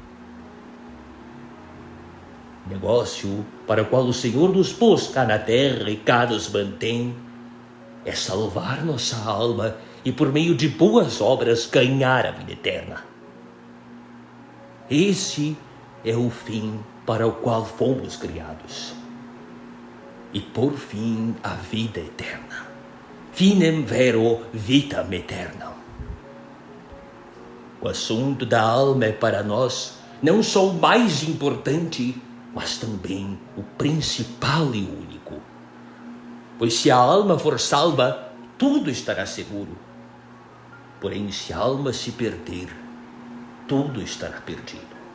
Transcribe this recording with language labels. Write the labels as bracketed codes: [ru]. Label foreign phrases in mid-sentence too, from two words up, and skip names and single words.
[pt] Negócio para o qual o Senhor nos pôs cá na terra e cá nos mantém é salvar nossa alma e por meio de boas obras ganhar a vida eterna. Esse é o fim para o qual fomos criados. E por fim a vida eterna. [la] Finem vero vitam aeternam. [pt] O assunto da alma é para nós não só o mais importante, mas também o principal e único. Pois se a alma for salva, tudo estará seguro. Porém, se a alma se perder, tudo estará perdido.